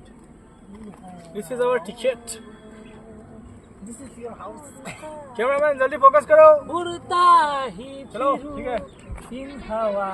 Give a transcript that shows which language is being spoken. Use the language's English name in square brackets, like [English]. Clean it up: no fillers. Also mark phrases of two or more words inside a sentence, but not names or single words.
[English] This is our ticket. This is your house. Cameraman, [Hindi] जल्दी फोकस करो. उड़ता ही चलो, ठीक है. इन हवा.